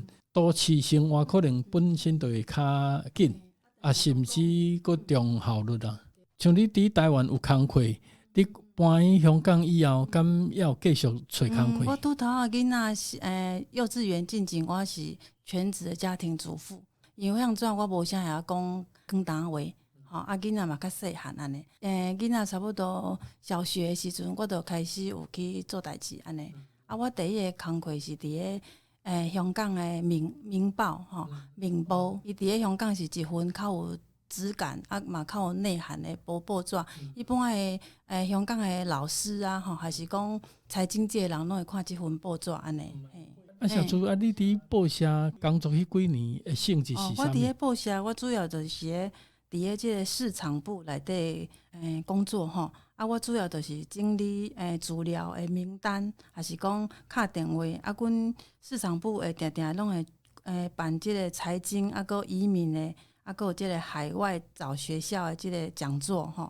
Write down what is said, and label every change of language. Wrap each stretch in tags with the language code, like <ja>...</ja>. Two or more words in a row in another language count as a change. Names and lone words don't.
<nan>都市生活可能本身就会较紧甚至佫重效率像你伫台湾有工课，你搬去香港以后，敢要继续找工我课？拄头仔囡仔是幼稚园进前，我是全职的家庭主妇，因为像怎我无啥会晓讲广东话，吼啊囡仔嘛较细汉安尼，囡仔差不多小学的时阵，我就开始有去做代志安尼。啊，我第一个工课是伫咧香港的明报吼，明报，伊伫咧香港是一份较有质感啊嘛较有内涵的报纸。一般的香港的老师啊吼，还是讲财经界的人拢会看即份报纸安尼。啊，小朱啊，你伫报社工作迄几年的性质是啥物？我伫咧报社，我主要就是伫咧即个市场部内底工作吼。啊，我主要就是整理资料的名单，还是讲敲电话。啊，阮市场部会定定拢会办即个财经啊，个移民的，啊，个有即个海外找学校的即个讲座吼。</nan>